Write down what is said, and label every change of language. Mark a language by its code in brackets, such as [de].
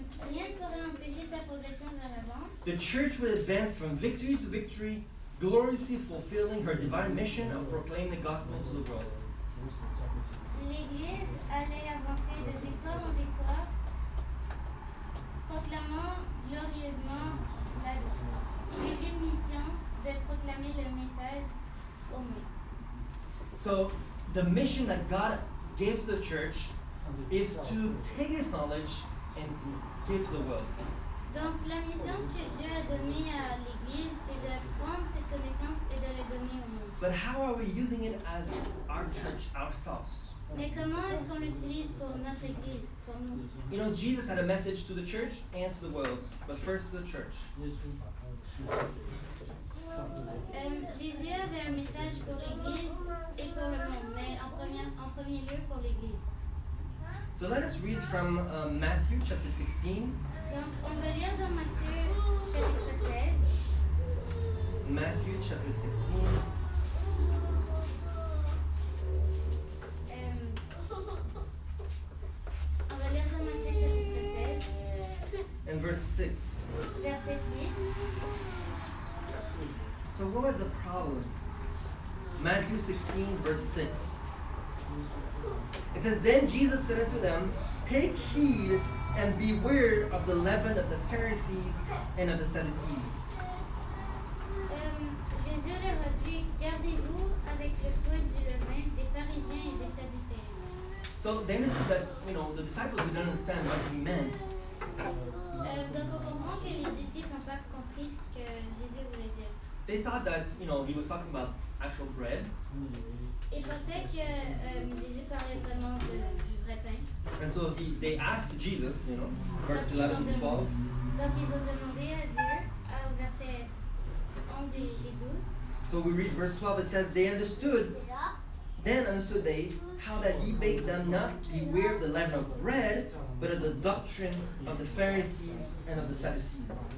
[fr] rien ne pourrait empêcher sa progression vers l'avant. [en] The church would advance from victory to victory, gloriously fulfilling her divine mission of proclaiming the gospel to the world. [fr] L'Église allait avancer de victoire en victoire, proclamant glorieusement la divine mission de proclamer le message au monde. [en] So, the mission that God gave to the church is to take this knowledge and to give to the world. [fr] Donc la mission que Dieu a donnée à l'Église, c'est de prendre cette connaissance et de la donner au monde. [en] But how are we using it as our church ourselves? [fr] Mais comment est-ce qu'on l'utilise pour notre Église, pour nous? [en] You know, Jesus had a message to the church and to the world, but first to the church. [fr] Jésus avait un message pour l'Église et pour le monde, mais en premier lieu pour l'Église. [en] So let us read from Matthew chapter 16. [fr] Donc on va lire dans Matthieu chapitre 16. [en] Matthew chapter 16. [fr] On va lire dans Matthieu chapitre 16. [en] And verse 6. [fr] Verset 6. [en] So what was the problem? Matthew 16, verse 6. It says, Then Jesus said unto them, Take heed and beware of the leaven of the Pharisees and of the Sadducees. [fr] Jésus leur a dit, gardez-vous avec le soin du levain des pharisiens et des sadducéens. [en] So they understood that, the disciples didn't understand what he meant. [fr] Donc on comprend que les disciples n'ont pas compris ce que Jésus voulait dire. [en] They thought that, he was talking about actual bread. [fr] Ils pensaient que Jésus parlait vraiment du vrai pain. [en] And so they asked Jesus, verse [fr] Donc, [en] 11 to 12. [fr] Donc ils ont demandé à Dieu, au verset 11 et 12. [en] So we read verse 12, it says, Then understood they how that he bade them not beware of the leaven of bread, but of the doctrine of the Pharisees and of the Sadducees.